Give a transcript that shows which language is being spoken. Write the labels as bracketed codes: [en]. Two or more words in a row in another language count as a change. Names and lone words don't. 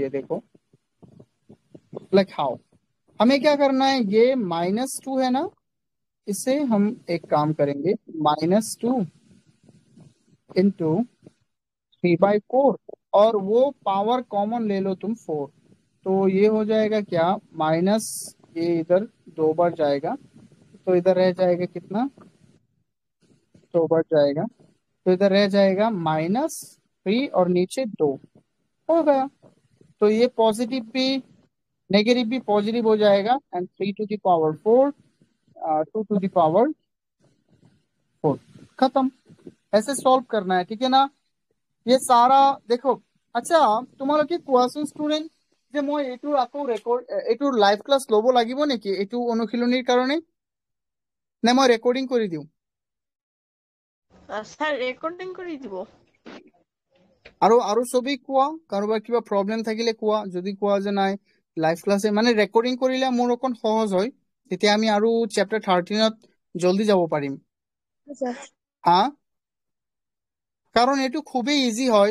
[hi] ये देखो [en] like how [hi] हमें क्या करना है, ये -2 है ना, इससे हम एक काम करेंगे, -2 इंटू 3/4 और वो [en] power common [hi] ले लो तुम 4, तो ये हो जाएगा क्या, माइनस ये इधर 2 बार जाएगा, तो इधर रह जाएगा कितना, 2 बार जाएगा, तो इधर रह जाएगा -3 और नीचे 2 हो गया। तो ये पॉजिटिव भी नेगेटिव भी पॉजिटिव हो जाएगा एंड 3 [en] to the power [hi] 4 2 [en] to the power [hi] 4 खत्म। ऐसे सॉल्व करना है, ठीक है ना। ये सारा देखो। [as] अच्छा তোমালোকে কোৱাচোন ষ্টুডেন্ট যে মই এইটো আকৌ ৰেকৰ্ড এইটো [en] live class [as] ল'ব লাগিব নেকি এইটো অনুশীলনীৰ কাৰণে, নে মই ৰেকৰ্ডিং কৰি দিওঁ? স্যার রেকর্ডিং করে দিব। আৰু সবেই কোৱা, কাৰোবাৰ কিবা প্ৰব্লেম থাকিলে কোৱা, যদি কোৱা যে নাই [en] live class [as] মানে ৰেকৰ্ডিং কৰিলে মোৰ অকণ সহজ হয়, তেতিয়া আমি আৰু চেপ্টাৰ 13ত জলদি যাব পাৰিম। হা, কাৰণ এইটো খুবেই ইজি হয়।